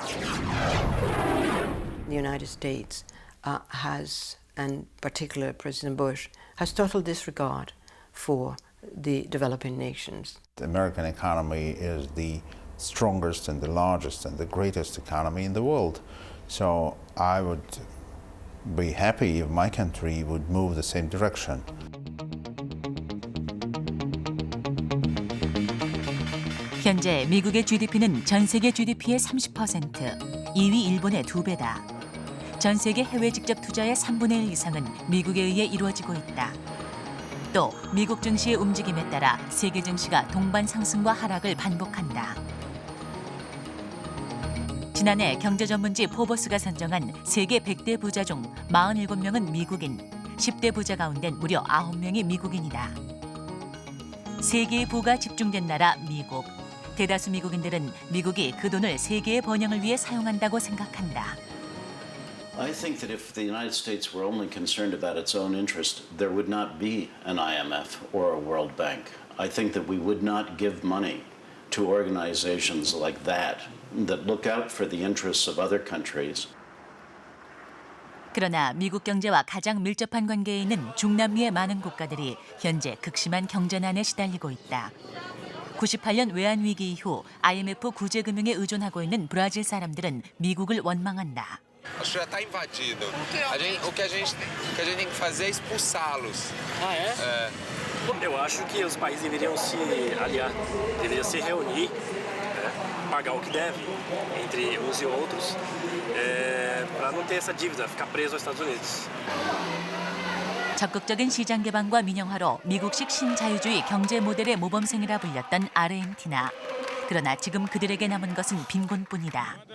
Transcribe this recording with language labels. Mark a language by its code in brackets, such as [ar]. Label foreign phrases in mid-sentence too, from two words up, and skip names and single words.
[en] The United States has, and particularly President Bush, has total disregard for the developing nations. The American economy is the strongest and the largest and the greatest economy in the world. So I would be happy if my country would move the same direction. [ko] 현재 미국의 GDP는 전 세계 GDP의 30%, 2위 일본의 2배다. 전 세계 해외 직접 투자의 3분의 1 이상은 미국에 의해 이루어지고 있다. 또 미국 증시의 움직임에 따라 세계 증시가 동반 상승과 하락을 반복한다. 지난해 경제 전문지 포버스가 선정한 세계 100대 부자 중 47명은 미국인, 10대 부자 가운데 무려 9명이 미국인이다. 세계의 부가 집중된 나라 미국. 대다수 미국인들은 미국이 그 돈을 세계의 번영을 위해 사용한다고 생각한다. [en] I think that if the United States were only concerned about its own interest, there would not be an IMF or a World Bank. I think that we would not give money to organizations like that look out for the interests of other countries. [ko] 그러나 미국 경제와 가장 밀접한 관계에 있는 중남미의 많은 국가들이 현재 극심한 경제난에 시달리고 있다. 98년 외환위기 이후 IMF 구제금융에 의존하고 있는 브라질 사람들은 미국을 원망한다. [pt] Acho que já está invadido. O que a gente tem que fazer é expulsá-los. Ah, é? Eu acho que os países deveriam se aliar, deveriam se reunir, pagar o que deve entre uns e outros, para não ter essa dívida, ficar preso aos Estados Unidos. [ko] 적극적인 시장 개방과 민영화로 미국식 신자유주의 경제 모델의 모범생이라 불렸던 아르헨티나. 그러나 지금 그들에게 남은 것은 빈곤뿐이다.